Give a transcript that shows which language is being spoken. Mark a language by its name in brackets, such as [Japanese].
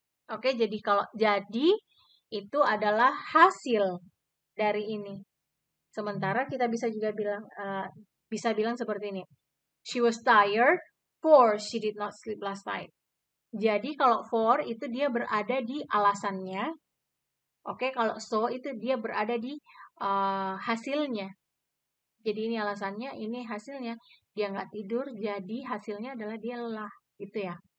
[Indonesian] Oke, jadi kalau jadi itu adalah hasil dari ini. Sementara kita bisa juga bilang seperti ini. [English] She was tired for she did not sleep last night. [Indonesian] Jadi kalau for itu dia berada di alasannya. Oke, kalau so itu dia berada di hasilnya. Jadi ini alasannya, ini hasilnya. Dia nggak tidur, jadi hasilnya adalah dia lelah, gitu ya.